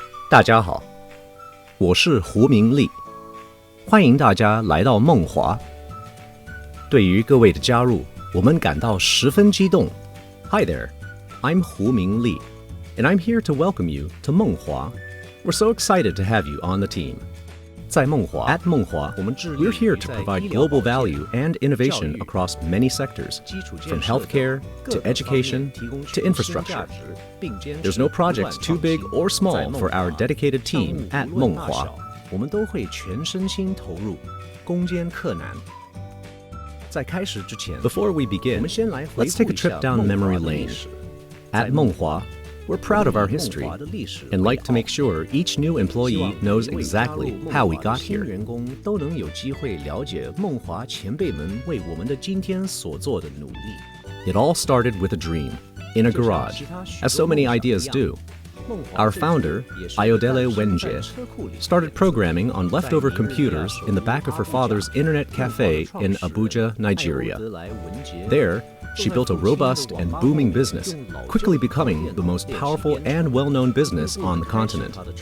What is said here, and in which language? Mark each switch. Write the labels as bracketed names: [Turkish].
[Chinese] 大家好，我是胡明利，欢迎大家来到梦华。对于各位的加入，我们感到十分激动。 [English] Hi there, I'm Hu Mingli, and I'm here to welcome you to 梦华. We're so excited to have you on the team. [Chinese] 在梦华 [English] At 梦华 we're here to provide global value and innovation across many sectors, from healthcare to education to infrastructure. There's no project too big or small for our dedicated team at 梦华。 [Chinese] 我们都会全身心投入，攻坚克难。在开始之前 [English] Before we begin, let's take a trip down memory lane. At 梦华, we're proud of our history and like to make sure each new employee knows exactly how we got here. [Chinese] 员工都能有机会了解梦华前辈们为我们的今天所做的努力。 [English] It all started with a dream, in a garage, as so many ideas do. Our founder, Ayodele Wenjie, started programming on leftover computers in the back of her father's internet cafe in Abuja, Nigeria. There, she built a robust and booming business, quickly becoming the most powerful and well-known business on the continent.